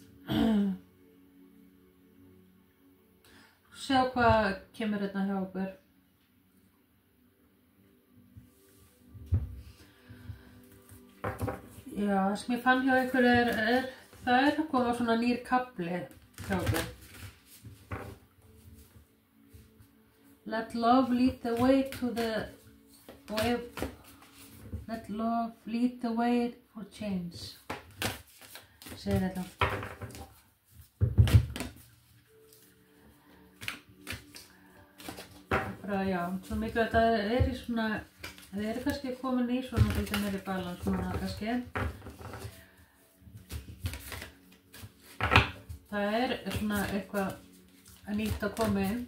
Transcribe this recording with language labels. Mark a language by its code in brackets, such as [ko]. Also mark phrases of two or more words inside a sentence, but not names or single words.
[is] Sjá hvað kemur hérna hjá okkur. Já, það sem ég fann hjá ykkur það er að koma svona nýr kafli hjá okkur. [en] Let love lead the way to the way. Let love lead the way for change. [is] Segir þetta. Bara já, svo miklu að það í svona, það kannski komin í svona til meiri balans núna kannski. Það svona eitthvað að nýtt að koma inn.